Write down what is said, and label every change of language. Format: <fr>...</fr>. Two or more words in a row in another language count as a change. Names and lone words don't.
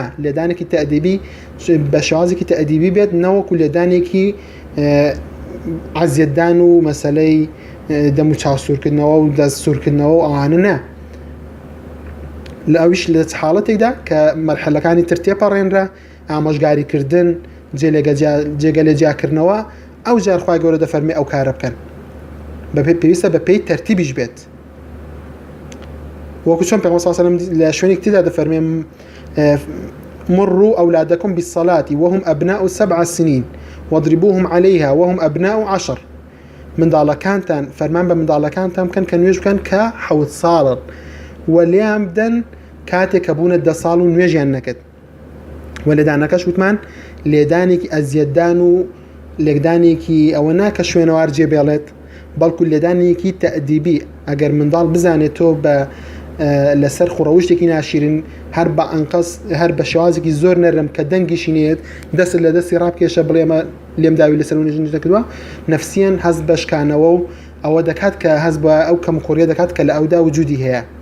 <ckb>لێدانێکی تەئدیبی بە شێوازێکی تەئدیبی بێت نەوەکو لێدانێکی ئەزیەتدان و مەسەلەی دەموچاو سوورکردنەوە و دەست سوورکردنەوە و ئەوانە نا لە ئەویش لە حاڵەتێکدا کە مەرحەلەکانی تر تێپەڕێنرا ئامۆژگاریکردن جێگە لێجیاکردنەوە ئەو جار خوای گەورە دەفەرمێ ئەو کارە بکەن پێویستە بە پێی تەرتیبیش بێت وەکو چۆن پێغەمبەر</ckb> <ar>صلی الله علیه و سلم</ar> <ckb>لە شوێنێک تردا دەفەرمێ</ckb> <ar>مروا أولادكم بالصلاة وهم أبناء 7 سنين واضربوهم عليها وهم أبناء 10</ar> <ckb>منداڵەکانتان فەرمان بە منداڵەکانتان بکەن کە نوێژ بکەن کە 7 ساڵن وەلیان بدەن کاتێک کە بوونە 10 ساڵ و نوێژیان نەکرد و لێدانەکەش وتمان لێدانێکی ئەزیەتدان و لێکدانێکی ئەوە ناکە شوێنەوار جێبێڵێت بەڵکو لێدانێکی تەئدیبی ئەگەر منداڵ بزانێت تۆ بە لەسەر خوڕەوشتێکی ناشیرن هەر بە ئەنقەس هەر بە شێوازێکی زۆر نەرم کە دەنگیشی نێت دەست لە دەستی ڕابکێشە بڵێمە لێم داوی لەسەر و نوێژ نەکردووە نەفسیەن هەست بە شکانەوە و ئەوە دەکات کە هەست بە ئەو کەمخۆریە دەکات کە لە ئەودا وجودی هەیە</ckb>